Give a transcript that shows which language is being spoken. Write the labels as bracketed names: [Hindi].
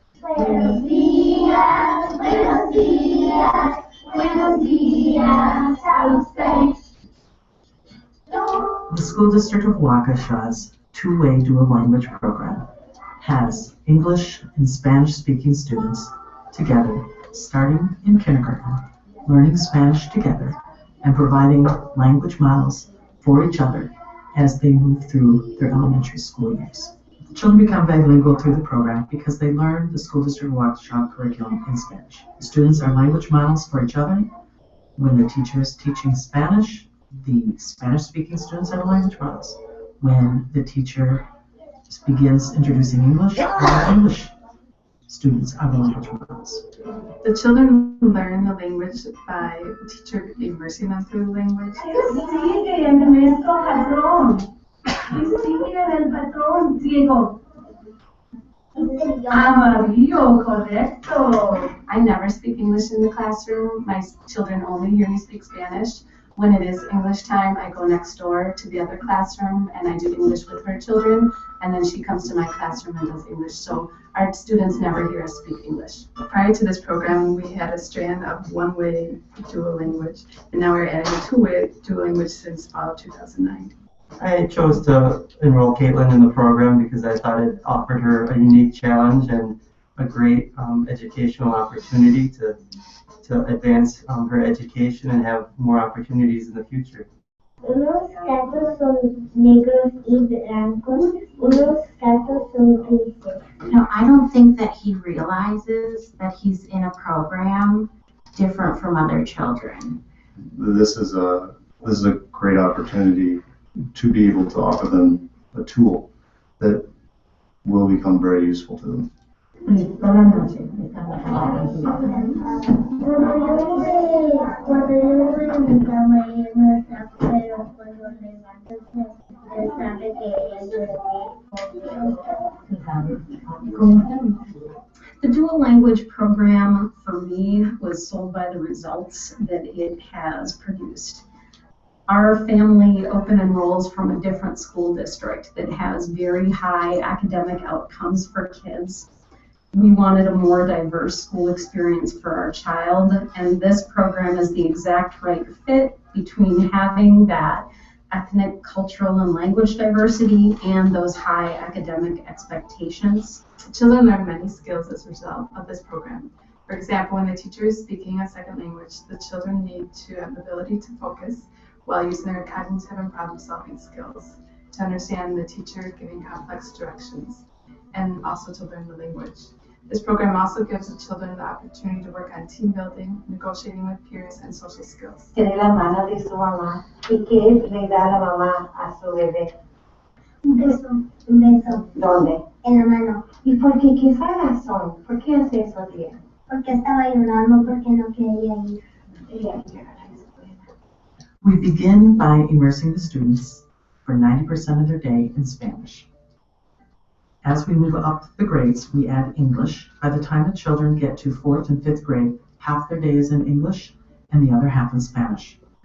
[Spanish] Buenos días, buenos días, buenos días a usted. [English] The School District of Waukesha's two-way dual language program has English and Spanish-speaking students together starting in kindergarten, learning Spanish together, and providing language models for each other as they move through their elementary school years. The children become bilingual through the program because they learn the School District of Waukesha curriculum in Spanish. The students are language models for each other. When the teacher is teaching Spanish, the Spanish-speaking students are language models. When the teacher begins introducing English, the English students are the language models. The children learn the language by the teacher immersing them through the language. [Spanish] Sigue, nuestro patrón. Sigue el patrón ciego. Amarillo, correcto. [English] I never speak English in the classroom. My children only hear me speak Spanish. When it is English time, I go next door to the other classroom and I do English with her children. And then she comes to my classroom and does English. So our students never hear us speak English. Prior to this program, we had a strand of one-way dual language. And now we're adding a two-way dual language since fall of 2009. I chose to enroll Caitlin in the program because I thought it offered her a unique challenge and a great educational opportunity to advance her education and have more opportunities in the future. [Spanish] Unos gatos son negros y blancos, unos gatos son grises. [English] No, I don't think that he realizes that he's in a program different from other children. This is a great opportunity to be able to offer them a tool that will become very useful to them. [Spanish] Cuando yo voy a mi cama y no está, pero cuando levanto se sabe que ella duerme. [English] The dual language program for me was sold by the results that it has produced. Our family open enrolls from a different school district that has very high academic outcomes for kids. We wanted a more diverse school experience for our child, and this program is the exact right fit between having that ethnic, cultural, and language diversity and those high academic expectations. Children learn many skills as a result of this program. For example, when the teacher is speaking a second language, the children need to have the ability to focus while using their cognitive and problem-solving skills to understand the teacher giving complex directions and also to learn the language. This program also gives the children the opportunity to work on team building, negotiating with peers, and social skills. [Spanish] Tiene la mano de su mamá y que le da la mamá a su bebé. Un beso. Un beso. ¿Dónde? En la mano. ¿Y por qué? ¿Qué es la razón? ¿Por qué hace eso, tía? Porque estaba llorando porque no quería ir. [English] We begin by immersing the students for 90% of their day in Spanish. As we move up the grades, we add English. By the time the children get to 4th and 5th grade, half their day is in English and the other half in Spanish.